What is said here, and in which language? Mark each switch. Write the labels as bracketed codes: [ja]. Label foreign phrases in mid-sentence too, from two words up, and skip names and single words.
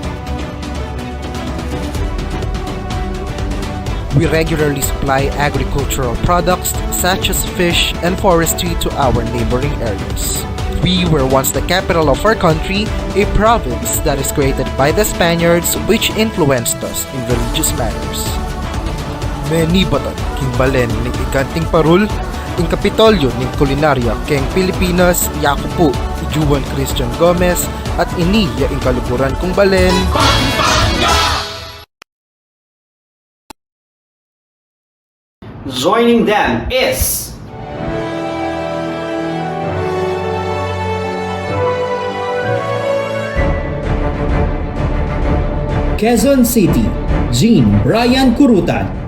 [en] We regularly supply agricultural products such as fish and forestry to our neighboring areas. We were once the capital of our country, a province that is created by the Spaniards which influenced us in religious matters. [pam] Many batan king balen ni ikanting parul, in Kapitolyo ng Kulinarya keng Pilipinas, yako po, Juan Christian Gomez, at iniya in kaluburan kong balen. [en] Joining them is Quezon City, Jean Brian Kurutan.